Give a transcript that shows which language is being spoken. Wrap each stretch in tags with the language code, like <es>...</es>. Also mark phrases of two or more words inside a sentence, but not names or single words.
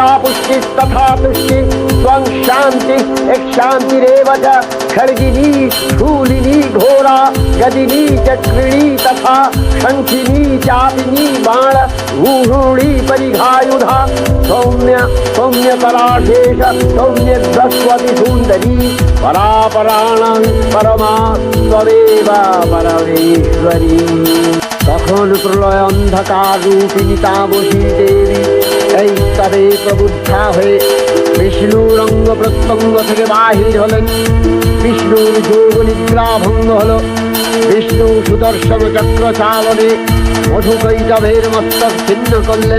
<sa>पुष्टिस्तथा तुष्टि त्वं शान्ति शान्तिरेव च खड्गिनी शूलिनी घोरा गदिनी चक्रिणी तथा शङ्खिनी चापिनी बाण ऊरुणी परिघायुधा सौम्य सौम्यतराशेष सौम्यध्वस्वति सुन्दरी परापराणां परमा त्वमेव परमेश्वरी।</sa> <bn>তখন প্রলয় অন্ধকার রূপিণী তামসী দেবী এই তবে প্রবুদ্ধা হয়ে বিষ্ণুর অঙ্গ প্রত্যঙ্গ থেকে বাহির হলেন। বিষ্ণুর যোগ নিদ্রা ভঙ্গ হল। বিষ্ণু সুদর্শন চক্র চালনে মধুকৈটভের মস্তক ছিন্ন করলেন।</bn>